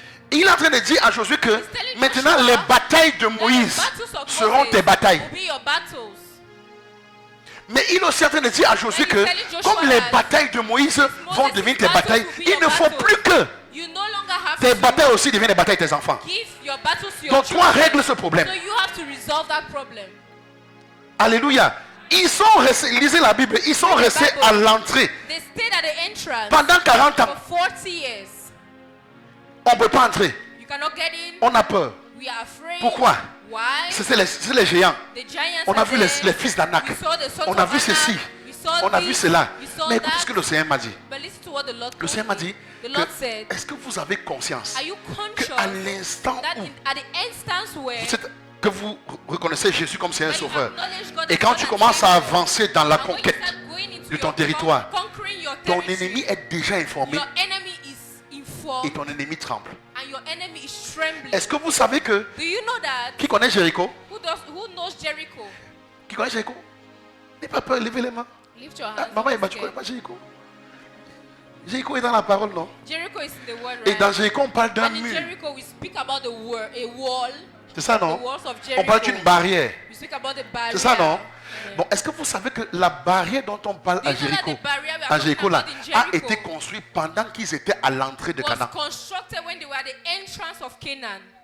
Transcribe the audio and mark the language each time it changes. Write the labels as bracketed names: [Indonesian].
[French] Et il est en train de dire à Josué que [English] telling [French] maintenant [English] Joshua [French] les batailles de [English] That the [French] Moïse [English] battles of [French] seront [English] Moses [French] tes batailles. [English] will be your battles. [French] Mais il est aussi en train de dire à Josué [English] And [French] que [English] he's telling Joshua [French] comme les [English] that [French] batailles de Moïse vont [English] Moses' [French] devenir tes [English] battles [French] batailles, [English] will be [French] il [English] your [French] ne faut [English] battles. [French] plus que [English] You no longer have [French] tes [English] to [French] batailles aussi deviennent les batailles de tes enfants. [English] give your battles to your [French] Donc toi [English] children. [French] règle ce problème. [English] So you have to resolve that problem. [French] Alléluia. Ils sont restés, lisez la Bible, ils sont restés à l'entrée [English] They stayed at the entrance [French] pendant 40 ans. [English] for 40 years. [French] On ne peut pas entrer. [English] You cannot get in. [French] On a peur. [English] We are afraid. [French] Pourquoi? [English] Why? [French] C'est les géants. [English] The giants [French] On a [English] are [French] vu [English] there. [French] les fils d'Anak. [English] We saw the sons [French] On a [English] of [French] vu [English] Anak. [French] ceci. [English] We saw [French] On a vu [English] this. [French] cela. [English] We saw [French] Mais écoutez [English] that. [French] ce que le Seigneur m'a dit. [English] But listen to what the Lord [French] Le [English] told [French] Seigneur m'a [English] me. [French] dit [English] The [French] que [English] Lord said, [French] est-ce que vous avez conscience [English] are you conscious [French] qu'à l'instant [English] that [French] où [English] at the instance where [French] que vous reconnaissez Jésus comme Seigneur [English] when you [French] Sauveur [English] acknowledge God [French] et [English] as [French] quand [English] God [French] tu [English] and [French] commences à [English] Savior, [French] avancer dans la [English] and when you [French] conquête [English] start going into [French] de ton [English] your [French] territoire, [English] conquering your [French] ton [English] territory, [French] ennemi est déjà informé [English] your enemy is [French] et [English] informed [French] ton ennemi tremble. [English] and your enemy is trembling. [French] Est-ce que vous savez que [English] Do you know that? [French] qui connaît Jéricho? Who knows Jericho? Qui connaît Jéricho? N'aie pas peur, levez les mains. [English] Lift your Ah, hands. [French] maman, [English] once [French] tu [English] again. [French] connais pas Jéricho? Jéricho est dans la parole, non? [English] Jericho is in the word, [French] Et [English] right? [French] dans Jéricho, on parle d'un [English] And in [French] mur. [English] Jericho, we speak about a wall. [French] C'est ça, [English] The [French] non? [English] walls of [French] On parle d'une [English] Jericho. [French] barrière. [English] We speak about the barrier. [French] C'est ça, non? Amen. Bon, est-ce que vous savez que la barrière dont on parle [English] Do [French] à [English] you know that [French] Jéricho, [English] the barrier we are talking [French] là, [English] about in [French] a [English] Jericho [French] été construite pendant qu'ils étaient à l'entrée de [English] was [French] Canaan? [English] constructed when they were at the entrance of Canaan.